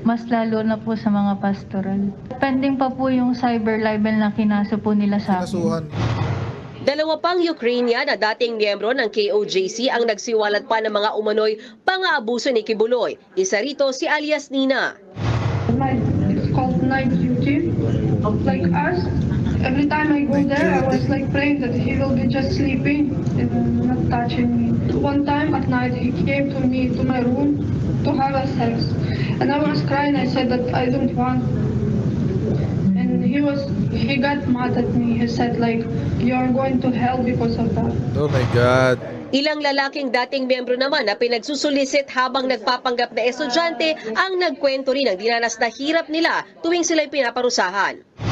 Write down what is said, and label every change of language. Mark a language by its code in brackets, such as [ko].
[tl] Mas lalo na po sa mga pastoral. Pending pa po yung cyber libel na kinaso po nila sa akin. Kinasuhan. Dalawa pang Ukrainian na dating miyembro ng KOJC ang nagsiwalat pa ng mga umano'y pang-aabuso ni Kibuloy. Isa rito si alias Nina. [en] It's called night duty. Like us, every time I go there, I was like praying that he will be just sleeping and not touching me. One time at night, he came to me to my room to have a sex, and I was crying. I said that I don't want. And he got mad at me. He said like, you are going to hell because of that. Oh my God. [tl] Ilang lalaking dating miyembro naman na pinagsusulisit habang nagpapanggap na estudyante ang nagkwento rin ng dinanas na hirap nila tuwing sila'y pinaparusahan.